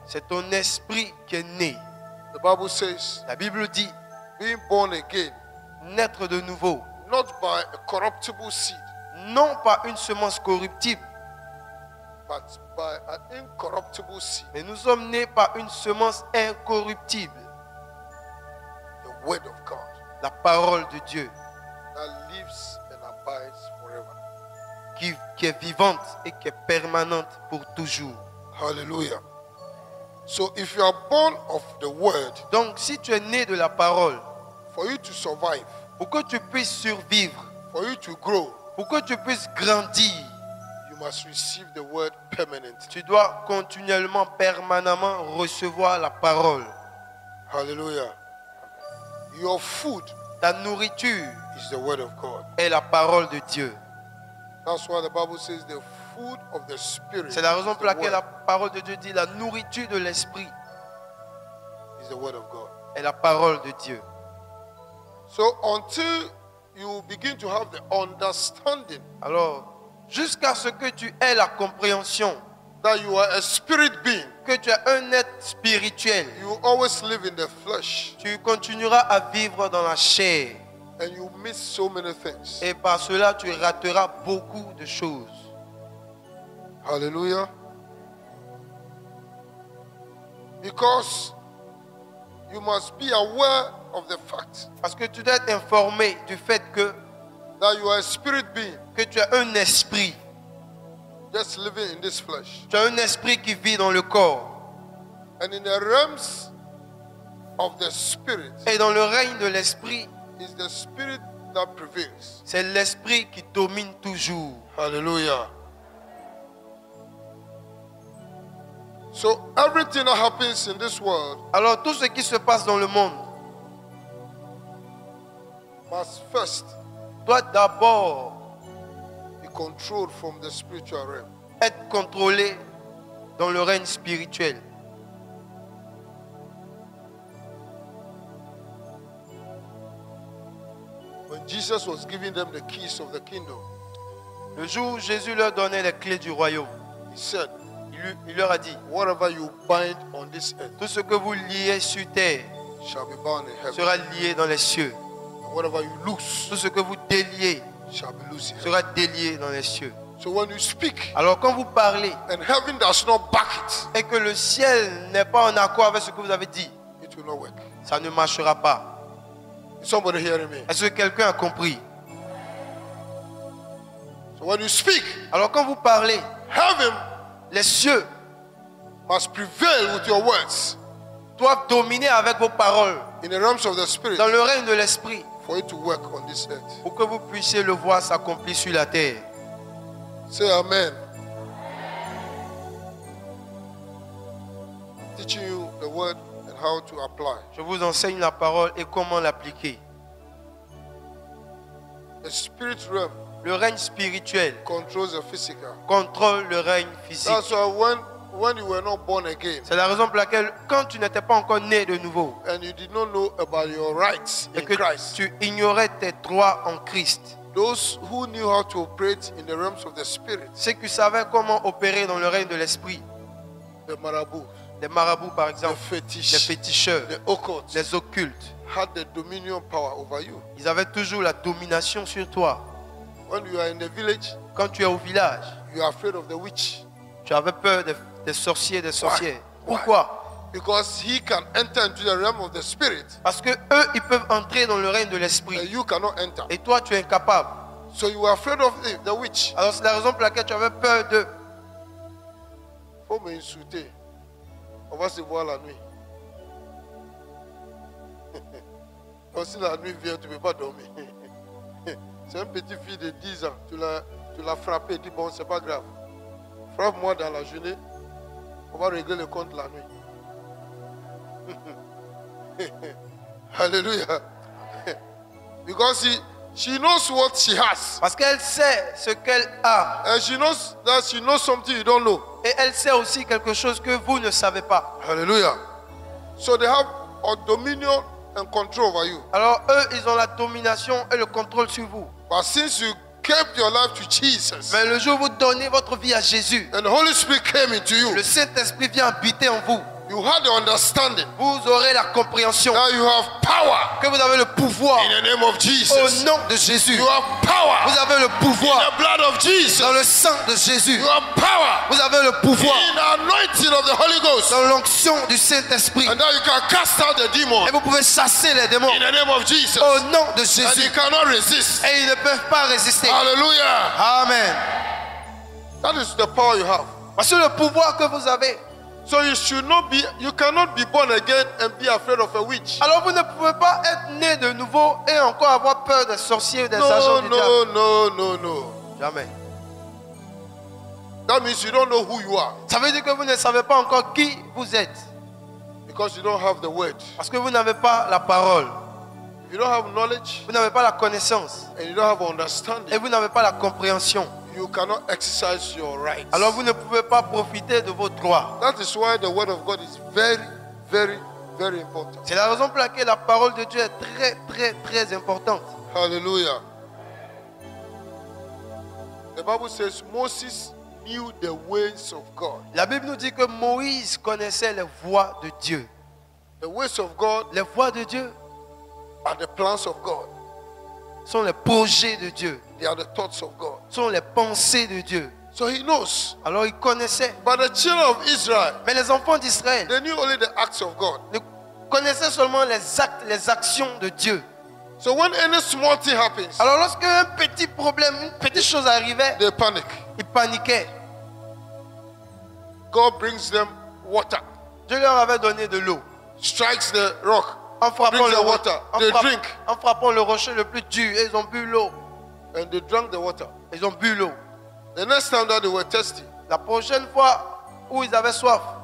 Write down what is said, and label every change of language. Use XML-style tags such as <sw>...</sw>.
<fr>c'est ton esprit qui est né.</fr> <en>The Bible says,</en> <fr>La Bible dit,</fr> <en>being born again,</en> <fr>naître de nouveau,</fr> <en>not by a corruptible seed,</en> <fr>non pas une semence corruptible,</fr> <en>but by an incorruptible seed,</en> <fr>mais nous sommes nés par une semence incorruptible,</fr> <en>the word of God,</en> <fr>la parole de Dieu,</fr> <en>that lives and abides forever.</en> <fr>qui est vivante et qui est permanente pour toujours.</fr> <en>Hallelujah. So if you are born of the word,</en> <fr>Donc si tu es né de la parole,</fr> <en>for you to survive,</en> <fr>pour que tu puisses survivre,</fr> <en>for you to grow,</en> <fr>pour que tu puisses grandir,</fr> <en>you must receive the word permanently.</en> <fr>tu dois continuellement, permanemment recevoir la parole.</fr> <en>Hallelujah. Your food</en> <fr>Ta nourriture</fr> <en>is the word of God.</en> <fr>est la parole de Dieu.</fr> <en>That's why the Bible says the food of the spirit</en> <fr>C'est la raison pour</fr> <en>is the</en> <fr>laquelle la</fr> <en>word,</en> <fr>parole de Dieu dit la nourriture de l'esprit</fr> <en>is the word of God.</en> <fr>est la parole de Dieu.</fr> <en>So until you begin to have the understanding</en> <fr>Alors, jusqu'à ce que tu aies la compréhension</fr> <en>that you are a spirit being,</en> <fr>que tu es un être spirituel,</fr> <en>you always live in the flesh</en> <fr>tu continueras à vivre dans la chair.</fr> <en>and you miss so many things.</en> <fr>Et par cela, tu rateras beaucoup de choses.</fr> <en>Hallelujah. Because you must be aware of the fact</en> <fr>Parce que tu dois être informé du fait</fr> <en>that you are a spirit being</en> <fr>que tu as un esprit.</fr> <en>just living in this flesh.</en> <fr>Tu as un esprit qui vit dans le corps.</fr> <en>And in the realms of the spirit,</en> <fr>Et dans le règne de l'esprit,</fr> <en>is the spirit that prevails.</en> <fr>c'est l'esprit qui domine toujours.</fr> <en>Hallelujah. So everything that happens in this world</en> <fr>Alors tout ce qui se passe dans le monde</fr> <en>must first</en> <fr>doit d'abord</fr> <en>be controlled from the spiritual realm.</en> <fr>être contrôlé dans le règne spirituel.</fr> <en>When Jesus was giving them the keys of the kingdom,</en> <fr>Le jour où Jésus leur donnait les clés du royaume,</fr> <en>he said,</en> <fr>il leur a dit,</fr> <en>whatever you bind on this earth</en> <fr>tout ce que vous liez sur terre</fr> <en>shall be bound in heaven.</en> <fr>sera lié dans les cieux.</fr> <en>And whatever you loose</en> <fr>Tout ce que vous déliez</fr> <en>shall be loose in heaven.</en> <fr>sera délié dans les cieux.</fr> <en>So when you speak</en> <fr>Alors quand vous parlez</fr> <en>and heaven does not back it,</en> <fr>et que le ciel n'est pas en accord avec ce que vous avez dit,</fr> <en>it will not work.</en> <fr>ça ne marchera pas.</fr> <en>Is somebody hearing me?</en> <fr>Est-ce que quelqu'un a compris?</fr> <en>So when you speak,</en> <fr>Alors quand vous parlez,</fr> <en>heaven</en> <fr>les cieux</fr> <en>must prevail with your words</en> <fr>doivent dominer avec vos paroles</fr> <en>in the realms of the spirit</en> <fr>dans le règne de l'esprit</fr> <en>for it to work on this earth.</en> <fr>pour que vous puissiez le voir s'accomplir sur la terre.</fr> <en>Say amen. Teaching you the word and how to apply.</en> <fr>Je vous enseigne la parole et comment l'appliquer.</fr> <en>The spirit realm</en> <fr>Le règne spirituel</fr> <en>controls the physical.</en> <fr>contrôle le règne physique.</fr> <en>That's why when you were not born again</en> <fr>C'est la raison pour laquelle quand tu n'étais pas encore né de nouveau</fr> <en>and you did not know about your rights</en> <fr>et</fr> <en>in</en> <fr>que</fr> <en>Christ,</en> <fr>tu ignorais tes droits en Christ,</fr> <en>those who knew how to operate in the realms of the spirit,</en> <fr>ceux qui savaient comment opérer dans le règne de l'esprit,</fr> <en>the marabouts,</en> <fr>les marabouts par</fr> <en>the</en> <fr>exemple, les</fr> <en>fetish,</en> <fr>féticheurs,</fr> <en>the occult,</en> <fr>les occultes,</fr> <en>had the dominion power over you.</en> <fr>ils avaient toujours la domination sur toi.</fr> <en>When you are in the village,</en> <fr>Quand tu es au village,</fr> <en>you are afraid of the witch.</en> <fr>tu avais peur des sorciers, des sorcières.</fr> <en>Why?</en> <fr>Pourquoi?</fr> <en>Because he can enter into the realm of the spirit</en> <fr>Parce que eux, ils peuvent entrer dans le règne de</fr> <en>and</en> <fr>l'esprit.</fr> <en>you cannot enter.</en> <fr>Et toi, tu es incapable.</fr> <en>So you are afraid of the witch.</en> <fr>Alors c'est la raison pour laquelle tu avais peur d'eux. Faut m'insulter. On va se voir la nuit. Donc si la nuit vient, tu ne peux pas dormir. C'est un petit fille de 10 ans. Tu l'as frappé. Dis bon, c'est pas grave. Frappe-moi dans la journée. On va régler le compte la nuit.</fr> <en>Hallelujah. Because she knows what she has.</en> <fr>Parce qu'elle sait ce qu'elle a.</fr> <en>And she knows that she knows something you don't know.</en> <fr>Et elle sait aussi quelque chose que vous ne savez pas.</fr> <en>Hallelujah. So they have a dominion and control over you.</en> <fr>Alors eux, ils ont la domination et le contrôle sur vous.</fr> <en>But since you kept your life to Jesus</en> <fr>Mais le jour où vous donnez votre vie à Jésus,</fr> <en>and the Holy Spirit came into you,</en> <fr>le Saint-Esprit vient habiter en vous.</fr> <en>you had the understanding</en> <fr>Vous aurez la compréhension</fr> <en>that you have power</en> <fr>que vous avez le pouvoir</fr> <en>in the name of</en> <fr>au</fr> <en>Jesus.</en> <fr>nom de Jésus.</fr> <en>You have power</en> <fr>Vous avez le</fr> <en>in</en> <fr>pouvoir</fr> <en>the blood of Jesus.</en> <fr>dans le sang de Jésus.</fr> <en>You have power</en> <fr>Vous avez le pouvoir</fr> <en>in the anointing of the Holy Ghost.</en> <fr>dans l'onction du Saint-Esprit.</fr> <en>And now you can cast out the demon</en> <fr>Et vous pouvez chasser les démons</fr> <en>in the name of Jesus.</en> <fr>au nom de</fr> <en>And</en> <fr>Jésus.</fr> <en>you cannot resist.</en> <fr>Et ils ne peuvent pas résister.</fr> <en>Hallelujah. Amen. That is the power you have.</en> <fr>Parce que le pouvoir que vous avez,</fr> <en>So you cannot be born again and be afraid of a witch.</en> <fr>Alors vous ne pouvez pas être né de nouveau et encore avoir peur des sorciers ou des agents du diable.</fr> <en>No.</en> <fr>Jamais.</fr> <en>That means you don't know who you are</en> <fr>Ça veut dire que vous ne savez pas encore qui vous êtes.</fr> <en>because you don't have the word.</en> <fr>Parce que vous n'avez pas la parole.</fr> <en>If you don't have knowledge</en> <fr>Vous n'avez pas la connaissance.</fr> <en>and you don't have</en> <fr>Et</fr> <en>understanding,</en> <fr>vous n'avez pas la compréhension.</fr> <en>you cannot exercise your rights.</en> <fr>Alors vous ne pouvez pas profiter de vos droits.</fr> <en>That is why the word of God is very, very, very important.</en> <fr>C'est la raison pour laquelle la parole de Dieu est très, très, très importante.</fr> <en>Hallelujah. The Bible says Moses knew the ways of God.</en> <fr>La Bible nous dit que Moïse connaissait les voies de Dieu.</fr> <en>The ways of God</en> <fr>Les voies de Dieu</fr> <en>are the plans of God.</en> <fr>sont les projets de Dieu,</fr> <en>They are the thoughts of God.</en> <fr>sont les pensées de Dieu.</fr> <en>So he knows.</en> <fr>Alors il connaissait.</fr> <en>But the children of Israel,</en> <fr>Mais les enfants d'Israël</fr> <en>they knew only the acts of God.</en> <fr>ne connaissaient seulement les actes, les actions de Dieu.</fr> <en>So when any small thing happens,</en> <fr>Alors lorsqu'un petit problème, une petite chose arrivait,</fr> <en>they panic.</en> <fr>ils paniquaient.</fr> <en>God brings them water,</en> <fr>Dieu leur avait donné de l'eau.</fr> <en>strikes the rock,</en> <fr>En frappant,</fr> <en>brings</en> <fr>le,</fr> <en>the water. They drink,</en> <fr>en frappant le rocher le plus dur, et ils ont bu l'eau.</fr> <en>and they drank the water.</en> <fr>Ils ont bu l'eau.</fr> <en>The next time that they were thirsty,</en> <fr>La prochaine fois où ils avaient soif,</fr>